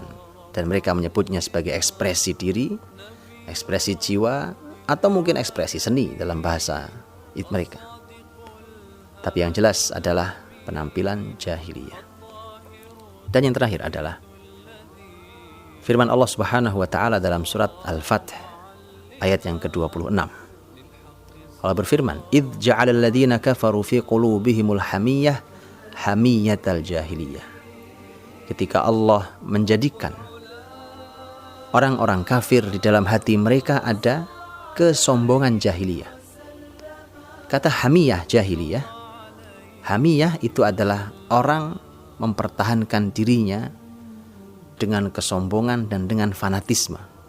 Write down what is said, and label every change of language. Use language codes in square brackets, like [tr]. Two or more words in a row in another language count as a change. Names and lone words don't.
[id] Dan mereka menyebutnya sebagai ekspresi diri, ekspresi jiwa, atau mungkin ekspresi seni dalam bahasa mereka. Tapi yang jelas adalah penampilan jahiliyah. Dan yang terakhir adalah firman Allah [ar] سبحانه وتعالى [id] dalam surat Al-Fath ayat yang ke-26. Allah berfirman, [ar] "إذ جعل الذين كفروا في قلوبهم الحمية حمية الجاهلية." [id] Ketika Allah menjadikan orang-orang kafir di dalam hati mereka ada kesombongan jahiliyah. Kata [ar] حمية جاهلية, [id] hamiyah itu adalah orang mempertahankan dirinya dengan kesombongan dan dengan fanatisme.